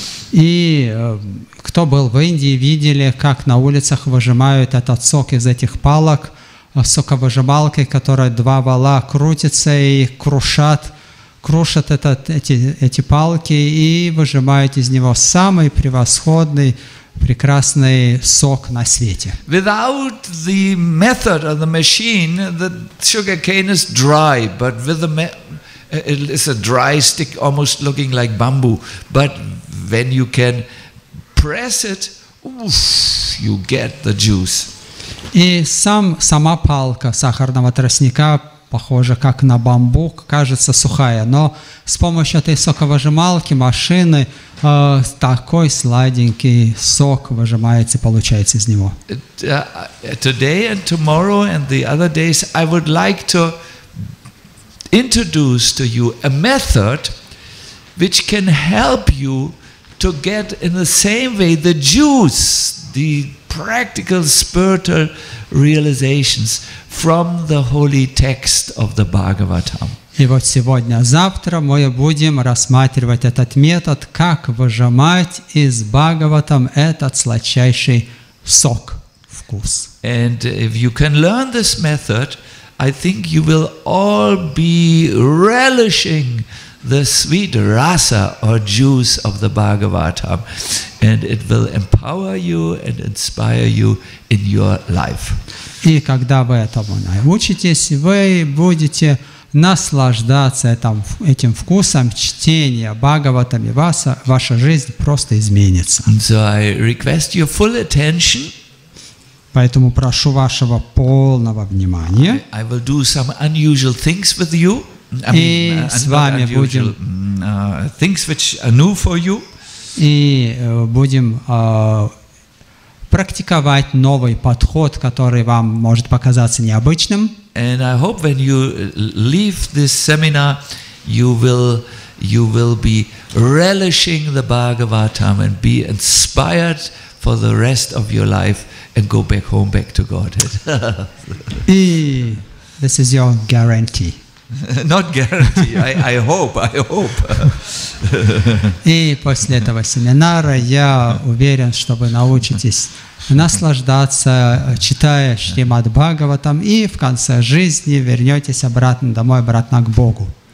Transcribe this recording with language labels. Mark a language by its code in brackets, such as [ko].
[ru] И кто был в Индии, видели, как на улицах выжимают этот сок из этих палок соковыжималкой, которая 2 вала крутится и крушат эти палки и выжимают из него самый превосходный, прекрасный сок на свете. [en] Without the method of the machine, the sugar cane is dry, but with the it is a dry stick, almost looking like bamboo. But when you can press it, you get the juice. [ru] И сама палка сахарного тростника похожа как на бамбук, кажется сухая, но с помощью этой соковыжималки, машины, такой сладенький сок выжимается и получается из него. [en] Today and tomorrow and the other days, I would like to introduce to you a method which can help you to get in the same way the juice, the practical spiritual realizations from the holy text of the Bhagavatam. [ru] И вот сегодня-завтра мы будем рассматривать этот метод, как выжимать из Бхагаватам этот сладчайший сок, вкус. [en] And if you can learn this method, I think you will all be relishing the sweet rasa or juice of the Bhagavatam, and it will empower you and inspire you in your life. [ru] И когда вы этому научитесь, вы будете наслаждаться этим вкусом чтения Бхагаватам, и ваша жизнь просто изменится. [en] And so I request your full attention. [ru] Поэтому прошу вашего полного внимания. [en] I will do some unusual things with you. [ru] И с вами будем [en] things which are new for you. [ru] И будем практиковать новый подход, который вам может показаться необычным. [en] And I hope when you leave this seminar, you will be relishing the Bhagavatam and be inspired for the rest of your life and go back home, back to Godhead. [ru] И [en] this is your guarantee. Not guarantee. I hope. [ru] И после этого семинара я уверен, что вы научитесь наслаждаться, читая Шримад Бхагаватам, и в конце жизни вернетесь обратно домой, обратно к Богу.